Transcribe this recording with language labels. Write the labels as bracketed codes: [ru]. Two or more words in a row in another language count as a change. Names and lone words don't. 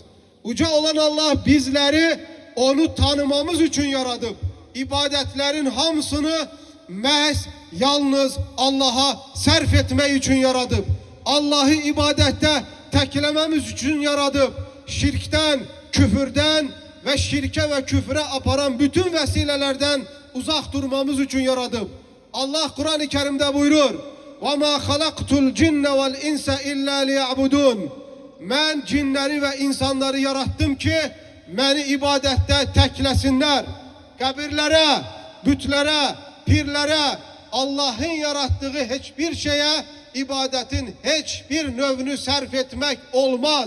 [az] Uca olan Allah bizleri onu tanımamız için yaratıp ibadetlerin hamısını mehz yalnız Allah'a sarf etmek için yaratıp Allah'ı ibadette teklememiz için yaratıp şirkten, küfürden ve şirke ve küfre aparan bütün vesilelerden uzak durmamız için yaratıp Allah Kur'an-ı Kerim'de buyurur: [ar] وَمَا خَلَقْتُ الْجِنَّ وَالْاِنْسَ اِلَّا لِيَعْبُدُونَ. [tr] Ben cinleri ve insanları yarattım ki beni ibadette teklesinler. [az] Kabirlere, bütlere, pirlere, Allah'ın yarattığı hiçbir şeye ibadetin hiçbir növünü sarf etmek olmaz.